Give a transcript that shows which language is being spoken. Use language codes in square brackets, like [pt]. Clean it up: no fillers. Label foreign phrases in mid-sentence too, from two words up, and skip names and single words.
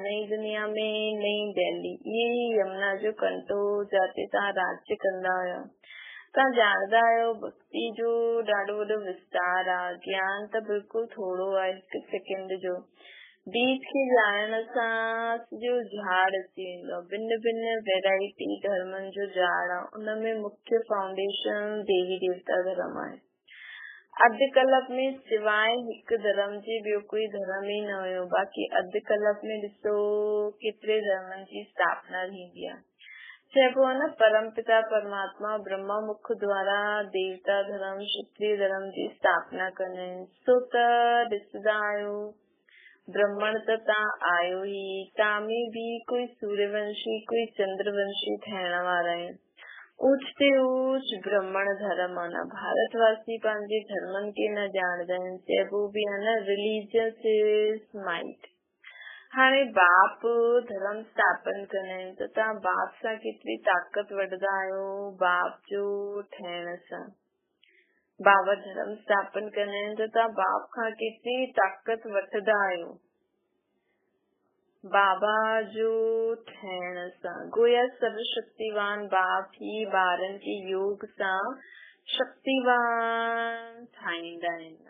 [sd] नई दुनिया में नई दिल्ली, इहे ई यमुना जो कंटो जिते तव्हां राज्य कंदा हुयो। तव्हां ॼाणंदा आहियो भक्ति जो ॾाढो वॾो विस्तार आहे। ज्ञान त बिल्कुलु थोरो आहे, 1 सेकेंड जो। बीज खे ॼाणण सां सॼो झाड़ अची वेंदो आहे। भिन्न भिन्न वैरायटी धर्मनि जो झाड़ आहे। उनमें मुख्य फाउंडेशन देवी देवता धर्म आहे। अधु कल्प में सिवाय हिकु धर्म जे ॿियो कोई धर्म ई न हुयो। बाक़ी अधु कल्प में ॾिसो केतिरे धर्मनि जी स्थापना थींदी आहे। चइबो आहे न परम पिता परमात्मा ब्रह्मा मुख द्वारा देवता धर्म क्षत्रिय धर्म जी स्थापना कंदा आहिनि। सो त ॾिसंदा आहियो ब्राह्मण त तव्हां आहियो ई। तव्हां में भी कोई सूर्यवंशी कोई चंद्रवंशी ठहण वारा आहिनि। ऊच ते ऊच ब्राह्मण धर्म आहे न। भारतवासी पंहिंजे धर्मनि खे न ॼाणंदा आहिनि। चइबो बि आहे न [en] religious is might. [sd] हाणे बाप धर्म स्थापन कंदा आहिनि त तव्हां बाप सां केतिरी ताक़त वठंदा आहियो। बाप जो ठहण सां बाबा धर्म स्थापन कंदा आहिनि त तव्हां बाप खां केतिरी ताक़त वठंदा आहियो। बाबा जो ठहण सां गोया सर्वशक्तिवान बाप ही ॿारनि खे योग सां शक्तिवान ठाहींदा आहिनि।